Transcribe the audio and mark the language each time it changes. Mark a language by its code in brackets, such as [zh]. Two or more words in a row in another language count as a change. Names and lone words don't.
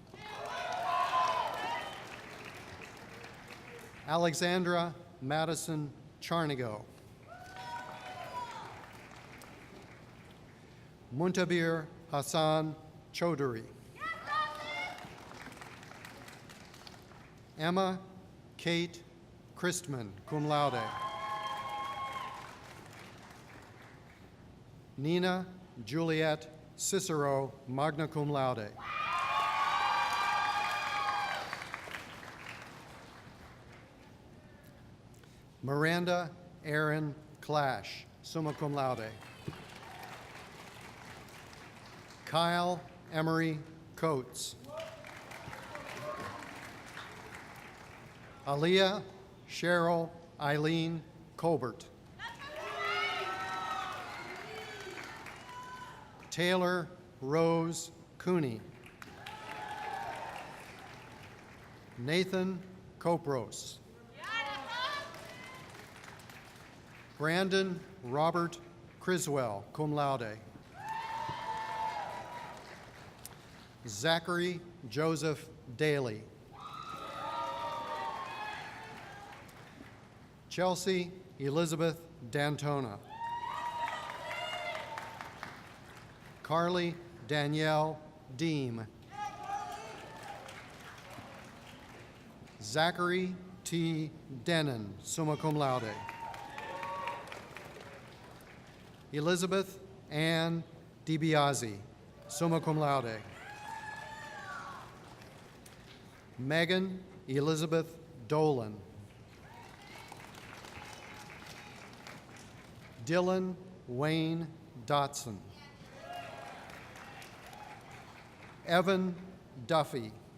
[en] Alexandra Madison Charnigo. Muntabir Hassan Chaudhary. Emma Kate Christman, [la] cum laude. [en] Nina Juliet Cicero, [la] magna cum laude. [en] Miranda Aaron Clash, [la] summa cum laude. [en] Kyle Emery Coates. Aaliyah Cheryl Eileen Colbert. Taylor Rose Cooney. Nathan Copros. Brandon Robert Criswell, [la] cum laude. [en] Zachary Joseph Daly. Chelsea Elizabeth Dantona. Carly Danielle Deem. Zachary T. [la] Denon, summa cum laude. [en] Elizabeth Ann DiBiase, [la] summa cum laude. [en] Megan Elizabeth Dolan. Dylan Wayne Dotson. Evan Duffy.